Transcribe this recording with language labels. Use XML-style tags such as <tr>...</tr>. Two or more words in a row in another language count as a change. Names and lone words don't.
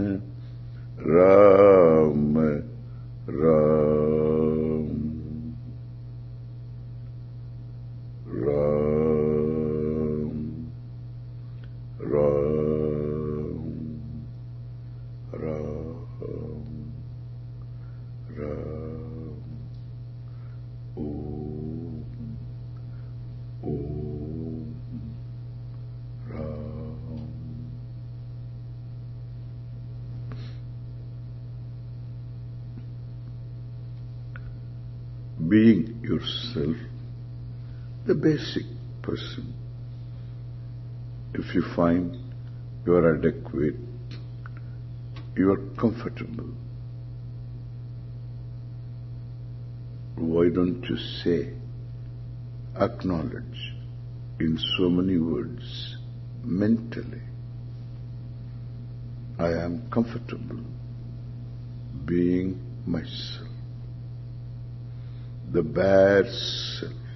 <sa>Ram, Ram, Ram, Ram, Ram, Ram, Om, Om, Ram.</sa> <en>Being yourself, the basic person. If you find you are adequate, you are comfortable, why don't you say, acknowledge in so many words, mentally, I am comfortable being myself, the bare self.</en>